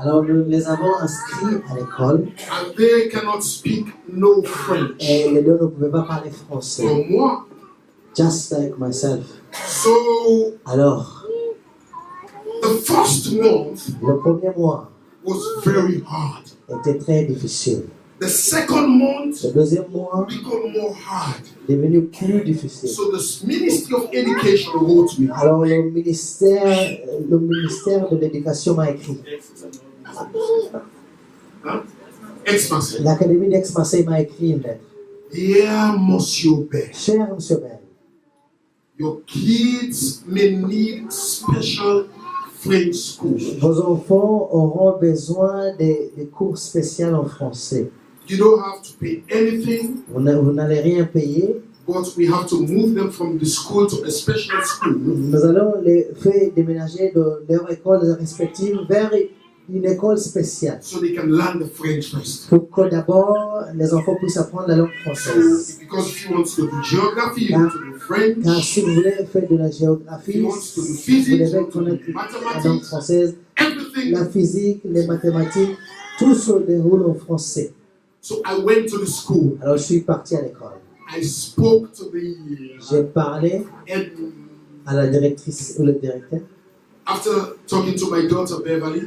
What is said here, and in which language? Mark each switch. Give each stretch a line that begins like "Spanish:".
French: Alors nous les avons inscrits à l'école.
English: And they cannot speak no French.
French: Et les deux ne pouvaient pas parler français. Comme moi.
English: Just like myself. So,
French: alors,
English: the first month
French: le premier mois
English: was very hard.
French: Était très difficile.
English: The second month
French: le deuxième mois
English: became more hard.
French: Est devenu plus difficile.
English: So the Ministry of Education wrote me.
French: Alors le ministère de l'Éducation m'a écrit. L'Académie d'Aix-Marseille m'a écrit une lettre.
English: Dear Monsieur Bell.
French: Cher Monsieur Bell.
English: Your kids may need special French school.
French: Vos enfants auront besoin des cours spéciaux en français.
English: You don't have to pay anything.
French: Vous n'allez rien payer.
English: But we have to move them from the school to a special school.
French: Nous allons les faire déménager de leur école respective vers une école spéciale.
English: So they can learn the French first.
French: Pour que d'abord les enfants puissent apprendre la langue française.
English: So, because if you want to do geography, you want to do French.
French: Car si vous voulez faire de la géographie, vous devez connaître la langue française, la physique, les mathématiques, tout se déroule en français.
English: So I went to the school.
French: Alors je suis parti à l'école.
English: I spoke to
French: J'ai parlé à la directrice ou le directeur.
English: After talking to my daughter Beverly,